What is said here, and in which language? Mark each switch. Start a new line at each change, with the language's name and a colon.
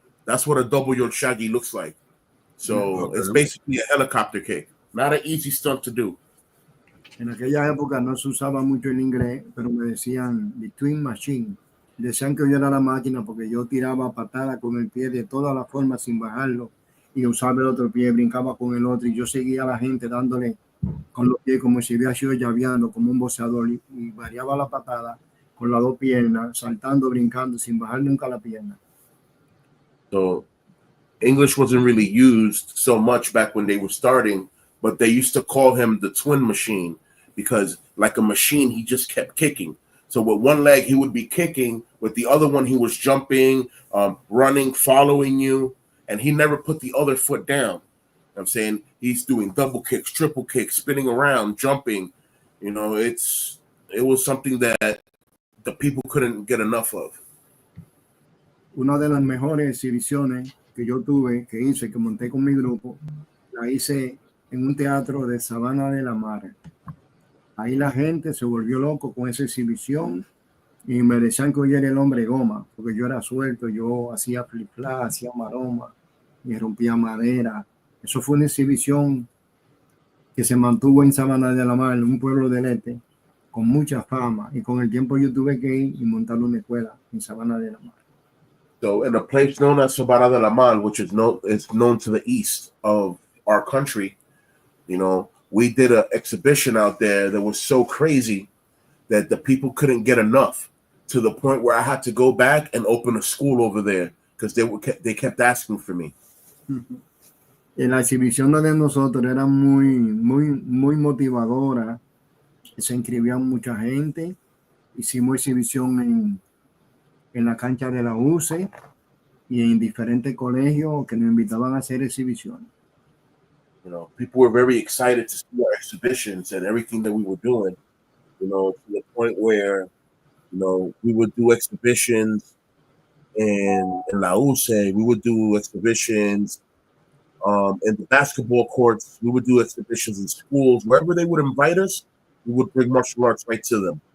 English: That's what a double your shaggy looks like. So it's basically a helicopter kick. Not an easy stunt to do.
Spanish: En aquella época no se usaba mucho el inglés, pero me decían
English: the twin machine.
Spanish: Decían que yo era la máquina porque yo tiraba patada con el pie de todas las formas sin bajarlo y usaba el otro pie, brincaba con el otro y yo seguía a la gente dándole con los pies como si hubiera sido llaveando como un boxeador y variaba la patada con las 2 piernas, saltando, brincando sin bajar nunca la pierna.
English: So English wasn't really used so much back when they were starting, but they used to call him the twin machine because like a machine, he just kept kicking. So with one leg, he would be kicking. With the other one, he was jumping, running, following you, and he never put the other foot down. I'm saying he's doing double kicks, triple kicks, spinning around, jumping. You know, it was something that the people couldn't get enough of.
Spanish: Una de las mejores exhibiciones que yo tuve, que hice, que monté con mi grupo, la hice en un teatro de Sabana de la Mar. Ahí la gente se volvió loco con esa exhibición y me decían que yo era el hombre goma, porque yo era suelto, yo hacía flip-flap, hacía maroma y rompía madera. Eso fue una exhibición que se mantuvo en Sabana de la Mar, un pueblo del este, con mucha fama. Y con el tiempo yo tuve que ir y montar una escuela en Sabana de la Mar.
English: So in a place known as Sabana de la Mar, which is known to the east of our country, you know, we did an exhibition out there that was so crazy that the people couldn't get enough, to the point where I had to go back and open a school over there because they kept asking for me.
Spanish: Y la exhibición de nosotros era muy motivadora. Se inscribía mucha gente. Hicimos exhibición en la cancha de la UCE y en diferentes colegios que nos invitaban a hacer exhibiciones.
English: You know, people were very excited to see our exhibitions and everything that we were doing, you know, to the point where, you know, we would do exhibitions in La UCE, we would do exhibitions in the basketball courts, we would do exhibitions in schools, wherever they would invite us, we would bring martial arts right to them.